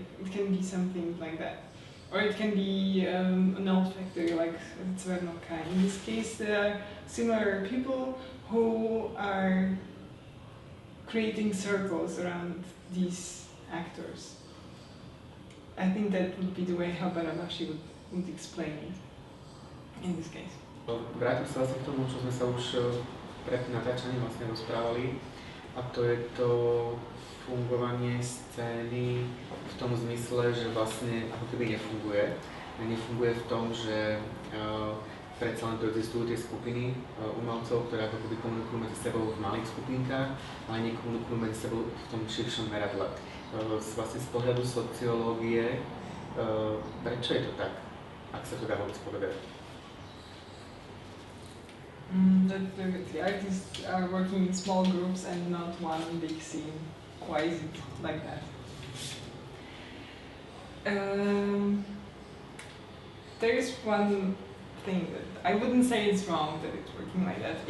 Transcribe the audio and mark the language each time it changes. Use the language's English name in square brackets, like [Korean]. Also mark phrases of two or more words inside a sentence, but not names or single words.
[English] It can be something like that. Or it can be an old factory like Zuzana. In this case, there are similar people who are creating circles around these actors. I think that would be the way how Barabashi would explain it in this case. [Slovak] Vrátim sa vlastne k tomu, čo sme sa už pred natáčaním vlastne rozprávali, a to je to fungovanie scény v tom zmysle, že vlastne ako keby nefunguje. Nefunguje v tom, že predsa len tu existujú tie skupiny umelcov, ktoré ako keby komunikujú medzi sebou v malých skupinkách, ale nekomunikujú medzi sebou v tom širšom meradle. Vlastne z pohľadu sociológie, prečo je to tak, ak sa to dá vôbec povedať? [English] The artists are working in small groups and not one big scene. Why is it like that? There is one thing that I wouldn't say it's wrong that it's working like that.